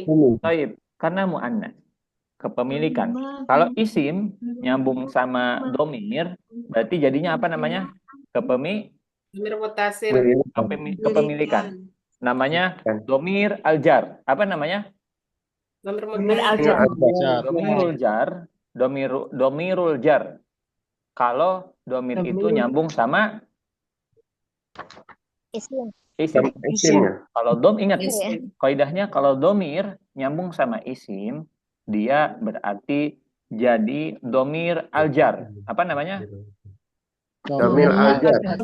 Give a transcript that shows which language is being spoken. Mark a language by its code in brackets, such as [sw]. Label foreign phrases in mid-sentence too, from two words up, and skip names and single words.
[id] Taib. Karena mu'annas. Kepemilikan. Kalau isim nyambung sama domir, berarti jadinya apa namanya? [ar] ضمير متصل. [id] Kepemilikan. Namanya [ar] ضمير الجر. [id] Apa namanya? [ar] Domir Al-jar. mutasir. ضمير الجر. ضمير الجر. [id] Kalau domir itu nyambung sama Islam. isim. Kalau ingat Isim. kaidahnya, kalau domir nyambung sama isim, dia berarti jadi [ar] ضمير الجر. [id] Apa namanya? [ar] ضمير الجر.